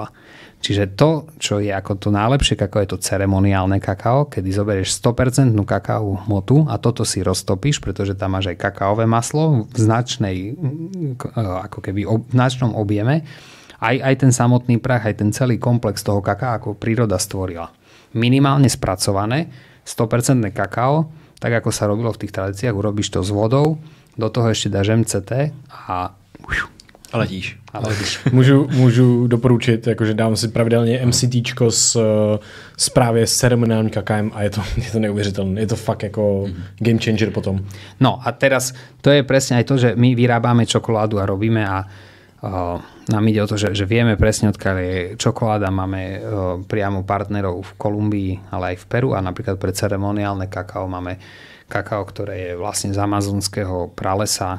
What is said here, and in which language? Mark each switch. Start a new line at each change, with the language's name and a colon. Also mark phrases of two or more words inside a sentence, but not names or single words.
Slovak: Čiže to, čo je ako to najlepšie kakao, je to ceremoniálne kakao, kedy zoberieš 100% kakaovú hmotu a toto si roztopíš, pretože tam máš aj kakaové maslo v značnom objeme. Aj ten samotný prach, aj ten celý komplex toho kakaa, ako príroda stvorila. Minimálne spracované, 100% kakao, tak ako sa robilo v tých tradíciách, urobíš to s vodou, do toho ešte dáš MCT a letíš.
Czech: Můžu doporučit, jakože dám si pravidelně MCTčko s právě s ceremoniálním kakaem a je to neuvěřitelné. Je to fakt jako
English: game changer
Czech: potom.
Slovak: No a teraz to je presne aj to, že my vyrábame čokoládu a robíme a nám ide o to, že vieme presne, odkiaľ je čokoláda. Máme priamo partnerov v Kolumbii, ale aj v Peru a napríklad pre ceremoniálne kakao máme kakao, ktoré je vlastne z amazonského pralesa.